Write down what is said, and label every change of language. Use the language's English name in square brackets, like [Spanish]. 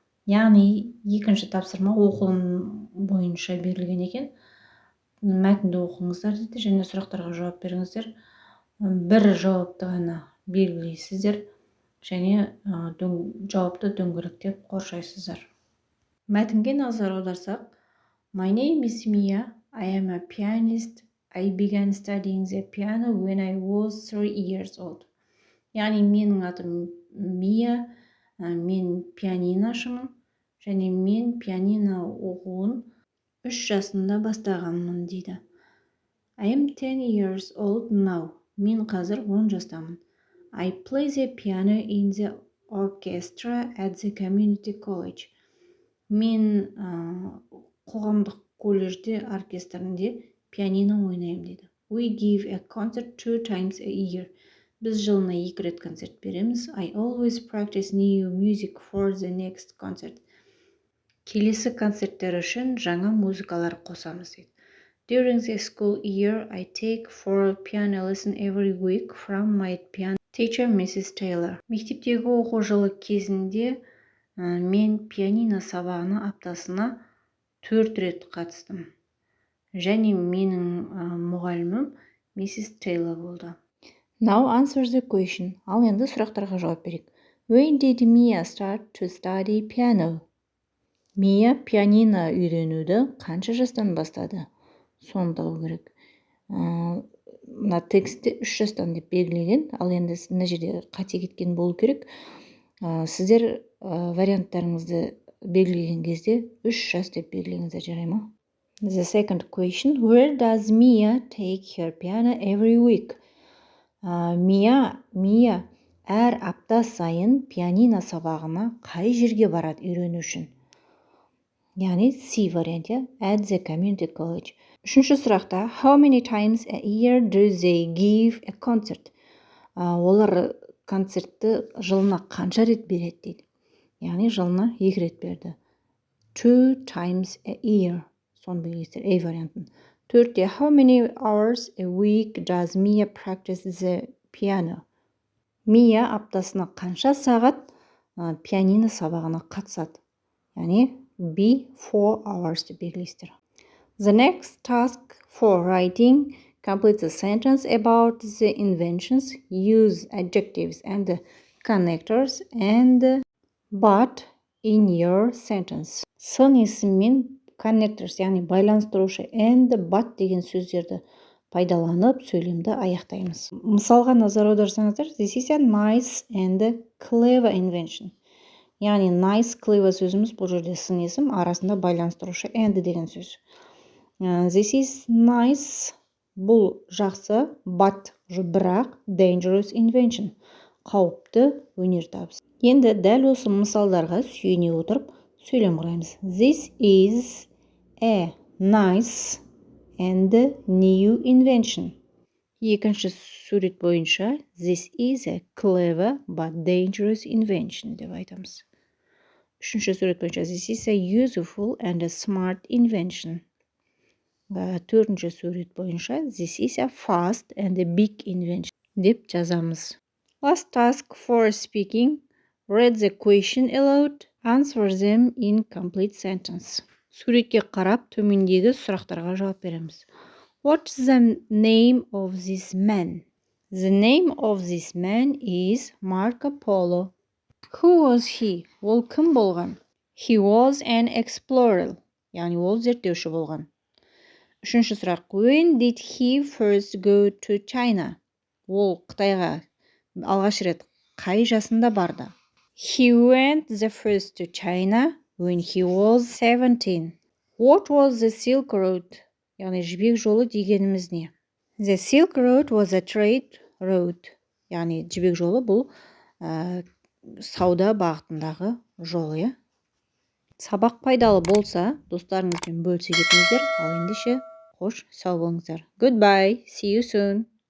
[Kazakh] Яғни екінші тапсырма оқылым бойынша берілген екен. Мәтінді оқыңыздар дейді және сұрақтарға жауап беріңіздер. Бір жауапты ғана белгілейсіздер және жауапты дөңгелектеп қоршайсыздар. Мәтінге назар аударсақ, [English] My name is Mia. I am a pianist. I began studying the piano when I was 3 years old. [Kazakh] Яғни менің атым Мия, мен пианинашымын және мен пианино оқуын 3 жасында бастағанмын дейді. [English] I am 10 years old now. [Kazakh] Мен қазір 10 жастамын. [English] I play the piano in the orchestra at the community college. [Kazakh] Мен қоғамдық колледжде оркестрінде пианино ойнаймын дейді. [English] We give a concert 2 times a year. [Kazakh] Біз жылына 2 рет концерт береміз. [English] I always practice new music for the next concert. [Kazakh] Келесі концерттер үшін жаңа музыкалар қосамыз дейді. [English] During the school year, I take 4 piano lesson every week from my piano teacher, Mrs. Taylor. [Kazakh] Мектептегі оқу жылы кезінде мен пианино сабағына аптасына 4 рет қатыстым. Және менің мұғалімім Mrs. Taylor болды. [English] Now answer the question. [Kazakh] Ал енді сұрақтарға жауап берейік. [English] When did Mia start to study piano? [Kazakh] Mia пианино үйренуді қанша жастан бастады? Соны табу керек. Мына текстте 3 жастан деп белгілеген, ал енді мына жерде қате кеткен болу керек. Сіздер варианттарыңызды белгілеген кезде 3 жас деп белгілеңіздер, жарай ма? [English] The second question. Where does Mia take her piano every week? [Kazakh] Мия әр апта сайын пианино сабағына қай жерге барады үйрену үшін? Яғни C варианты, [English] at the community college. [Kazakh] Үшінші сұрақта, [English] how many times a year do they give a concert? [Kazakh] Олар концертті жылына қанша рет береді дейді. Яғни жылына 2 рет берді. [English] 2 times a year. [Kazakh] Соны білесіздер, A вариантын. Төртте, [English] how many hours a week does Mia practice the piano? [Kazakh] Mia аптасына қанша сағат пианино сабағына қатысады? Яғни B 4 hours деп белгілейсіздер. [English] The next task for writing. Complete the sentence about the inventions. Use adjectives and connectors and but in your sentence. [Kazakh] Сын есім мен connectors, яғни байланыстырушы and but деген сөздерді пайдаланып сөйлемді аяқтаймыз. Мысалға назар аударсаңыздар, [English] this is a nice and clever invention. [Kazakh] Яғни nice, clever сөзіміз бұл жерде сын есім, арасында байланыстырушы and деген сөз. [English] This is nice, [Kazakh] бұл жақсы, [English] but [Kazakh] бірақ [English] dangerous invention, [Kazakh] қауіпті өнертабыс. Енді дәл осы мысалдарға сүйене отырып сөйлем құраймыз. [English] This is a nice and new invention. [Kazakh] Екінші сурет бойынша [English] this is a clever but dangerous invention [Kazakh] деп айтамыз. Үшінші сурет бойынша [English] this is a useful and a smart invention. [Kazakh] Төртінші сурет бойынша [English] this is a fast and a big invention [Kazakh] деп жазамыз. [English] Last task for speaking. Read the question aloud. Answer them in complete sentence. [Kazakh] Суретке қарап, төмендегі сұрақтарға жауап береміз. [English] What's the name of this man? The name of this man is Marco Polo. Who was he? [Kazakh] Ол кім болған? [English] He was an explorer. [Kazakh] Яғни ол зерттеуші болған. Үшінші сұрақ. [English] When did he first go to China? [Kazakh] Ол Қытайға алғаш рет қай жасында барды? [English] He went the first to China when he was 17. What was the Silk Road? [Kazakh] Яғни жібек жолы дегеніміз не? [English] The Silk Road was a trade road. [Kazakh] Яғни жібек жолы бұл сауда бағытындағы жол. Сабақ пайдалы болса, достарыңызбен бөлісе кетіңіздер. Ал ендеше қош сау болыңыздар. [English] Goodbye. See you soon.